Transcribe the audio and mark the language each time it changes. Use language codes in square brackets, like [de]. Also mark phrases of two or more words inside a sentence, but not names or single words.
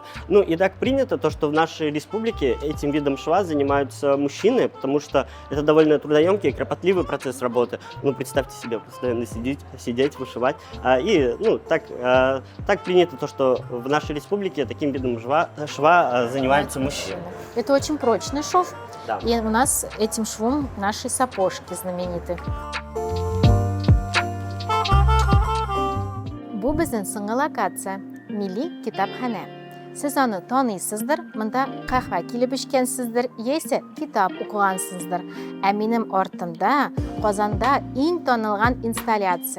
[ru] Ну и так принято то, что в нашей республике этим видом шва занимаются мужчины, потому что это довольно трудоемкий и кропотливый процесс работы. Ну, представьте себе, постоянно сидеть, вышивать. И, ну, так принято то, что в нашей республике таким видом шва занимаются мужчины. Это очень прочный шов. Да. И у нас этим швом наши сапожки знамениты. [tt] Бу безнең соңгы локация – Милли китапханә. Сез аны таныйсыздыр, монда кахва килеп эчкәнсездер, яисә китап укыгансыздыр. Ә минем артымда Казанда иң танылган инсталляция.